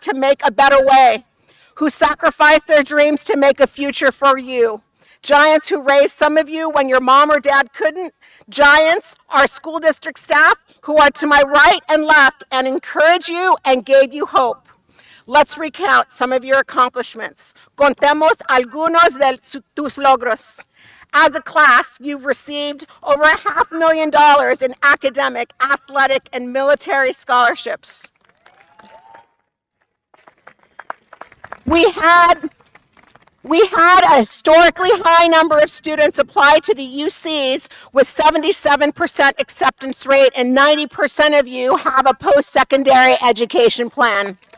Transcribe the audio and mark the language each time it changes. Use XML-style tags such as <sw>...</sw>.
<en>to make a better way, who sacrificed their dreams to make a future for you. Giants who raised some of you when your mom or dad couldn't. Giants, our school district staff, who are to my right and left and encourage you and gave you hope. Let's recount some of your accomplishments.</en> <es>Contemos algunos de tus logros.</es> <en>As a class, you've received over $500,000 in academic, athletic, and military scholarships. We had a historically high number of students apply to the UCs with 77% acceptance rate, and 90% of you have a post-secondary education plan.</en>